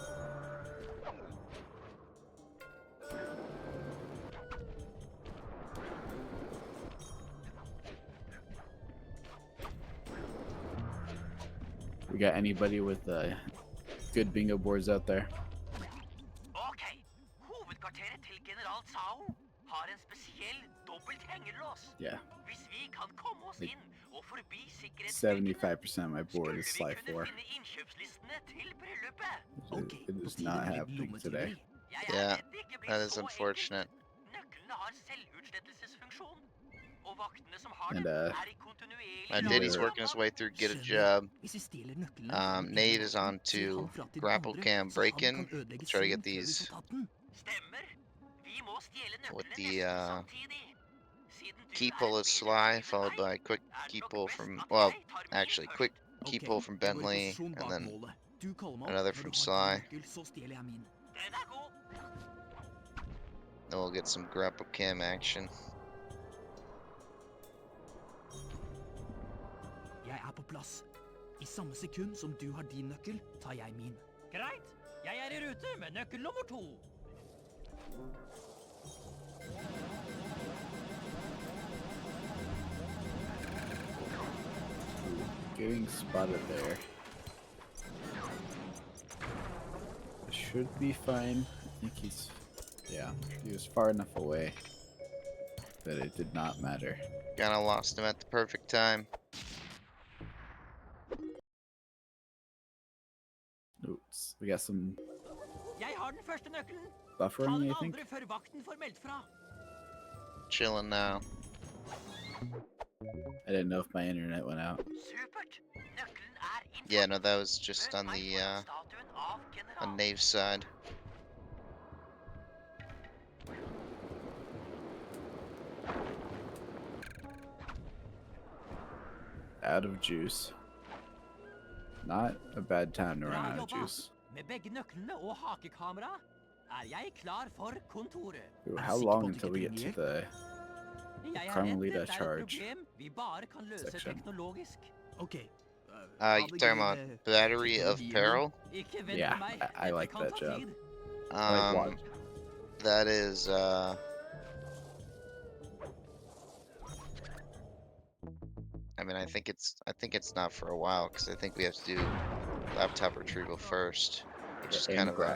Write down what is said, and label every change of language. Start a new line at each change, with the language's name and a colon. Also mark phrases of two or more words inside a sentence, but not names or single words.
English: We got anybody with good bingo boards out there?
Norwegian: Ok, hovedkvarteret til general Sao har en spesiell dobbelt hengerlås.
English: Yeah,
Norwegian: Hvis vi kan komme oss inn og forbi
English: 75% of my board is
Norwegian: skulle
English: Sly
Norwegian: vi kunne
English: 4.
Norwegian: finne innkjøpslistene til bryllupet.
English: It is not happening today.
Norwegian: Jeg
English: Yeah,
Norwegian: redd det ikke blir
English: That is
Norwegian: så
English: unfortunate.
Norwegian: enkelt. Nøklene har selvutslettelsesfunksjon. Og vaktene som har
English: And,
Norwegian: dem, er i kontinuerlig
English: Diddy's Another- working his way through Get a
Norwegian: Skjønner.
English: Job.
Norwegian: Hvis vi stjeler nøklene
English: Nate is on to grapple cam break-in. Try to get these
Norwegian: Stemmer. Vi må stjele
English: with
Norwegian: nøklene
English: the
Norwegian: nesten samtidig. Siden du
English: key
Norwegian: er
English: pull
Norwegian: en
English: is
Norwegian: bedre
English: Sly,
Norwegian: tyv enn
English: followed
Norwegian: meg,
English: by quick
Norwegian: er det
English: key
Norwegian: nok
English: pull
Norwegian: best
English: from,
Norwegian: at
English: well,
Norwegian: jeg tar min
English: actually,
Norwegian: først.
English: quick key pull from Bentley, and then another from Sly.
Norwegian: Den er god.
English: Then we'll get some grapple cam action.
Norwegian: Jeg er på plass. I samme sekund som du har din nøkkel, tar jeg min. Greit. Jeg er i rute med nøkkel nummer 2.
English: Getting spotted there. Should be fine. I think he's... Yeah, he was far enough away that it did not matter. Kinda lost him at the perfect time. Oops, we got some
Norwegian: Jeg har den første nøkkelen.
English: buffering,
Norwegian: Ta den
English: I think.
Norwegian: andre før vakten får meldt fra.
English: Chilling now. I didn't know if my internet went out.
Norwegian: Supert. Nøkkelen er inntatt.
English: Yeah, no, that was just on
Norwegian: Møt meg
English: the
Norwegian: foran statuen av general.
English: on Nave's side. Out of juice. Not a bad time to run
Norwegian: Bra
English: out of
Norwegian: jobba.
English: juice.
Norwegian: Med begge nøklene og hakekamera er jeg klar for kontoret.
English: Ooh,
Norwegian: Er du
English: how
Norwegian: sikker på
English: long
Norwegian: at du
English: until
Norwegian: ikke
English: we get to
Norwegian: trenger
English: the...
Norwegian: Jeg er
English: Carmelita
Norwegian: redd dette er et
English: charge
Norwegian: problem vi bare kan løse
English: section?
Norwegian: teknologisk. Ok.
English: You're talking about Battery of Peril?
Norwegian: Ikke vent
English: Yeah,
Norwegian: på meg.
English: I
Norwegian: Dette
English: like
Norwegian: kan
English: that
Norwegian: ta
English: job.
Norwegian: tid.
English: Like what? That is, I mean, I think it's not for a while, because I think we have to do laptop retrieval first, which is kind of a,